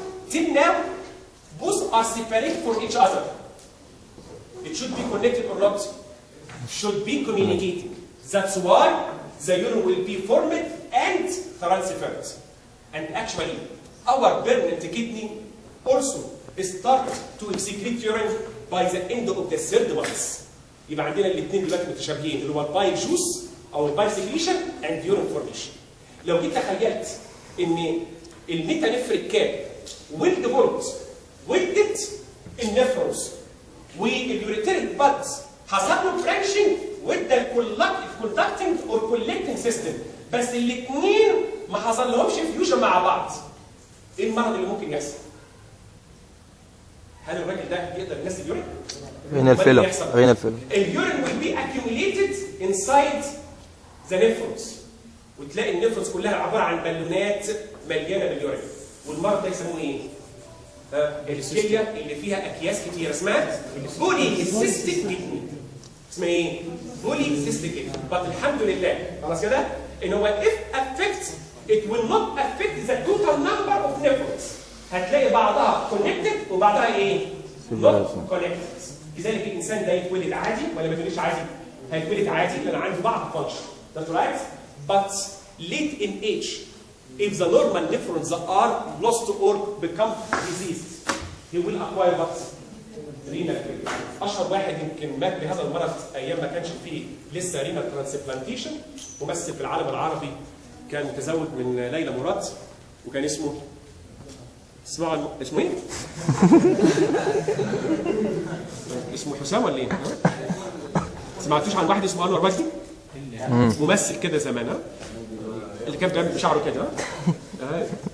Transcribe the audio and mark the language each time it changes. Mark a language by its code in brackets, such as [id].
[en] Till now, both are separated from each other. It should be connected or not. Should be communicating. That's why the urine will be formed and transferred. And actually, our permanent kidney also start to excrete urine by the end of the 3rd month. [ar] يبقى عندنا الاثنين دلوقتي متشابهين اللي هو البايل جوس او البايل سكريشن اند يورين فورميشن. لو جيت تخيلت ان الميتانيفريك كاب ويل ديفولت ولدت النفروس واليوريتريك بادز حصل له فرانشنج وادى الكونتاكتنج اور كولكتنج سيستم، بس الاثنين ما حصل لهمش فيوجن مع بعض. ايه المرض اللي ممكن يحصل؟ هل الراجل ده يقدر ينزل اليورين؟ [en] renal failure. renal failure. اليورين will be accumulated inside the nephrons. [ar] وتلاقي النفرونز كلها عباره عن بالونات مليانه باليورين. والمرض ده يسموه ايه؟ الكليه اللي فيها اكياس كتير اسمها بولي سيستيك كدني. اسمها ايه؟ بولي سيستيك كدني. بس الحمد لله خلاص كده ان هو [en] if affect it will not affect the total number of nephrons. [ar] هتلاقي بعضها connected وبعضها ايه؟ [en] not connected. [ar] لذلك الانسان ده يتولد عادي ولا ما يتولدش عادي؟ هيتولد عادي لان عنده بعض فانكشن. [en] That's right? But late in age, if the normal nephrons are lost or become diseased, he will acquire what? Renal failure. [ar] اشهر واحد يمكن مات بهذا المرض ايام ما كانش فيه لسه رينال ترانسبلانتيشن، ممثل في العالم العربي كان متزوج من ليلى مراد وكان اسمه اسمه ايه؟ اسمه حسام ولا ايه؟ سمعتوش عن واحد اسمه انور وجدي؟ ممثل كده زمان ها؟ اللي كان بيعمل بشعره كده ها؟